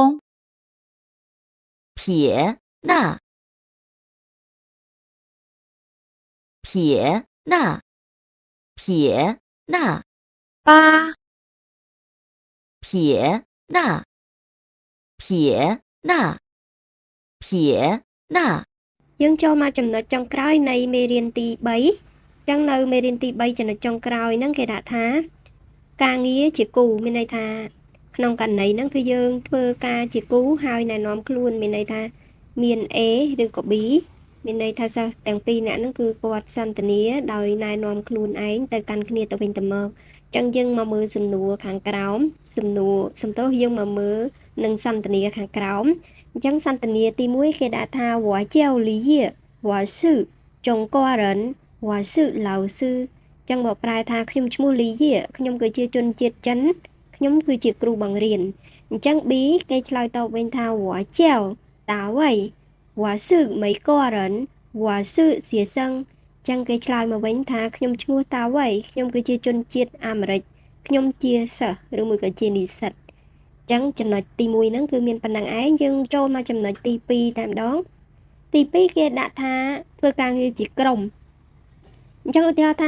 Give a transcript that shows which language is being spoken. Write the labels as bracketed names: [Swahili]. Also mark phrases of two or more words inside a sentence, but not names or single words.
[Chinese] 撇捺撇捺撇捺八撇捺撇捺撇捺 [Khmer] យើងចូលមកចំណុចចុងក្រោយនៃមេរៀនទី3អញ្ចឹងនៅមេរៀនទី3ចំណុចចុងក្រោយហ្នឹងគេដាក់ថាការងារជាគូ មានន័យថាក្នុងករណីហ្នឹងគឺយើងធ្វើការជាគូហើយណែនាំខ្លួនមានន័យថាមាន A ឬក៏ B មានន័យថាសិស្សទាំងពីរនាក់ហ្នឹងគឺគាត់សន្ទនាដោយណែនាំខ្លួនឯងទៅកាន់គ្នាទៅវិញទៅមកអញ្ចឹងយើងមកមើលសំណួរខាងក្រោមសំទោសយើងមកមើលនឹងសន្ទនាខាងក្រោមអញ្ចឹងសន្ទនាទី1គេដាក់ថា [Chinese] 我叫李烨我是中国人我是老师 [Khmer] ចឹងមកប្រែថាខ្ញុំឈ្មោះលីយេខ្ញុំគឺជាជនជាតិចិនខ្ញុំគឺជាគ្រូបង្រៀនអញ្ចឹង B គេឆ្លើយតបវិញថា [Chinese] 我叫大卫我是美国人我是学生 [Khmer] ចឹងគេឆ្លើយមកវិញថាខ្ញុំឈ្មោះតាវ៉ៃខ្ញុំគឺជាជនជាតិអាមេរិ កខ្ញុំជាសិស្សឬមួយក៏ជានិស្សិតចឹងចំណុចទី1ហ្នឹងគឺមានប៉ុណ្ណឹងឯងយើងចូលមកចំណុចទី2តែម្ដងទី2គេដាក់ថាធ្វើការងារជាក្រុមអញ្ចឹងឧទាហរណ៍ថា